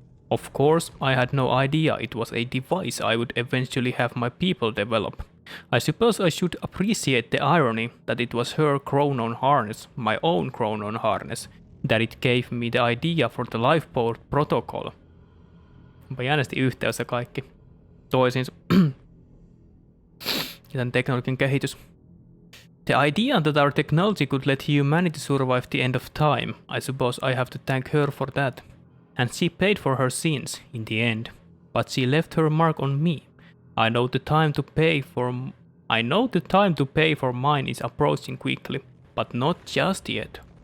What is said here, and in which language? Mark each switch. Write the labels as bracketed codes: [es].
[en] Of course, I had no idea it was a device I would eventually have my people develop. I suppose I should appreciate the irony that it was her chronon harness, my own chronon harness, that it gave me the idea for the lifeboat protocol. [fi] Onpa jännästi yhteys ja kaikki toisiinsa. Ja tämän teknologian kehitys. [en] The idea that our technology could let humanity survive the end of time, I suppose I have to thank her for that. And she paid for her sins in the end, but she left her mark on me. I know the time to pay for mine is approaching quickly, but not just yet.